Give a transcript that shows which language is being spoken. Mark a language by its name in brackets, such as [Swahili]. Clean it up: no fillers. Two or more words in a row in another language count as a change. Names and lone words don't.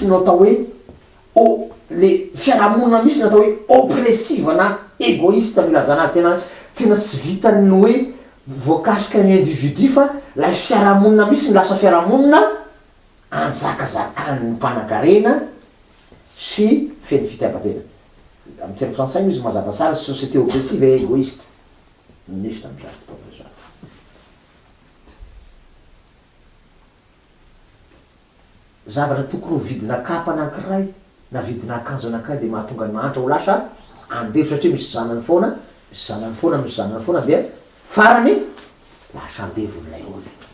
[Malagasy] no atao hoe le fiarahamonina misy no atao hoe oppressive na égoïste milazana tena tsy vitany hoe voakasika ny individu fa lay fiarahamonina misy ny lasa fiarahamonina anjakazakany ny mpanan-karena sy feny fitiavatena. Amin'ny teny français izy mazava tsara [French] société oppressive et égoïste. [Malagasy] Misy tamin'izany fotoana zany. Zavatra tokony ho vidina kapa anankiray na vidina akanjo anankiray dia mahatonga ny mahantra ho lasa andefy satria misy zanany foana, misy zanany foana, misy zanany foana dia farany lasa andevon'ilay olona.